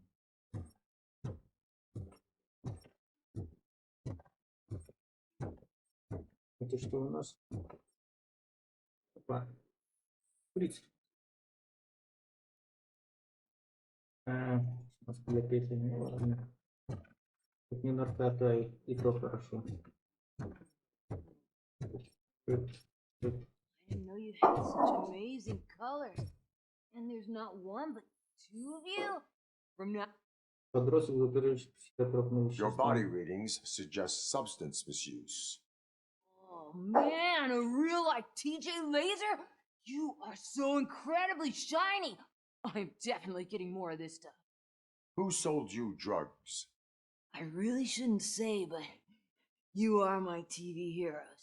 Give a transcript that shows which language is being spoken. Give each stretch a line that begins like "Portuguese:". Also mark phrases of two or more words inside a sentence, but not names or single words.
Russian: Это что у нас? Опа. Фриц. Для песни не важно. Тут не наркота, и то хорошо.
English: I didn't know you had such amazing colors. And there's not one, but two of you? From now...
Russian: Подросток запирающий психотропные
English: Your
Russian: вещества.
English: body readings suggest substance misuse. Oh man, a real like TJ Laser? You are so incredibly shiny. I'm definitely getting more of this stuff. Who sold you drugs? I really shouldn't say, but you are my TV heroes.